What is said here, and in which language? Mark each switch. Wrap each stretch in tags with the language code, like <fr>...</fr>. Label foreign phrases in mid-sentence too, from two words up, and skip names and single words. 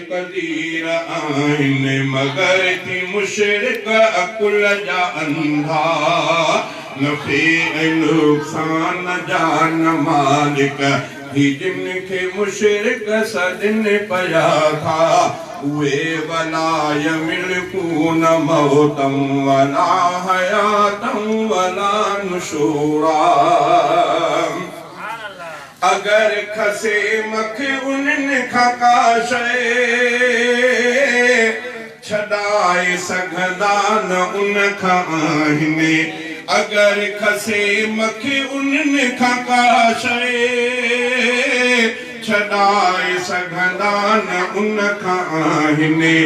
<sd>قدير آهن، مگر ٿي مشرڪ عقل جا انڌا. نفع ۽ نقصان جا نه مالڪ، هي جن کي مشرڪ سڏن پيا ٿا.</sd> <ar>اهي ولا يملڪون موتا ولا حياتا ولا نشورا.</ar> <sd>اگر کسي مکي انهن کان ڪا شيءِ، ڇڏائي سگهندا نه ان کان آهن. اگر کسي مکي انهن کان ڪا شيءِ، ڇڏائي سگهندا نه ان کان آهن.</sd>